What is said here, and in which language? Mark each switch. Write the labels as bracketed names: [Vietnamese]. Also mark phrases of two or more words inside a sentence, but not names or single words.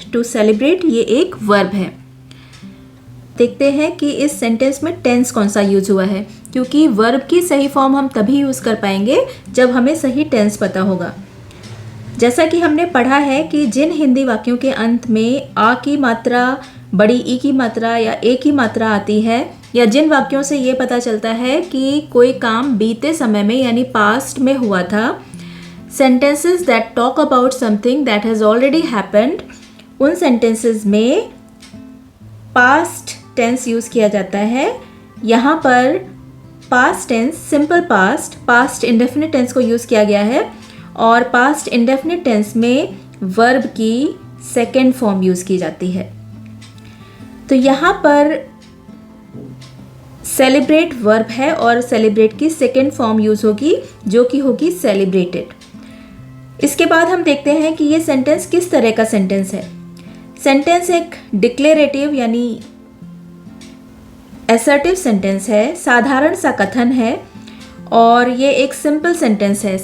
[English] to celebrate [Hindi] ये एक वर्ब है। देखते हैं कि इस सेंटेंस में टेंस कौन सा यूज हुआ है, क्योंकि वर्ब की सही फॉर्म हम तभी यूज़ कर पाएंगे जब हमें सही टेंस पता होगा। जैसा कि हमने पढ़ा है कि जिन हिंदी वाक्यों के अंत में आ की मात्रा, बड़ी ई की मात्रा या ए की मात्रा आती है, या जिन वाक्यों से ये पता चलता है कि कोई काम बीते समय में यानी पास्ट में हुआ था, [English] sentences that talk about something that has already happened, [Hindi] उन sentences में [English] past tense [Hindi] यूज़ किया जाता है। यहाँ पर [English] past tense, simple past, past indefinite tense [Hindi] को यूज़ किया गया है और [English] past indefinite tense [Hindi] में verb की [English] second form [Hindi] यूज़ की जाती है। तो यहाँ पर [English] celebrate verb [Hindi] है और celebrate की [English] second form [Hindi] यूज़ होगी, जो कि होगी celebrated। इसके बाद हम देखते हैं कि ये सेंटेंस किस तरह का सेंटेंस है। सेंटेंस एक डिक्लेरेटिव यानी [English] assertive sentence [Hindi] है, साधारण सा कथन है और ये एक [English] simple sentence [Hindi] है।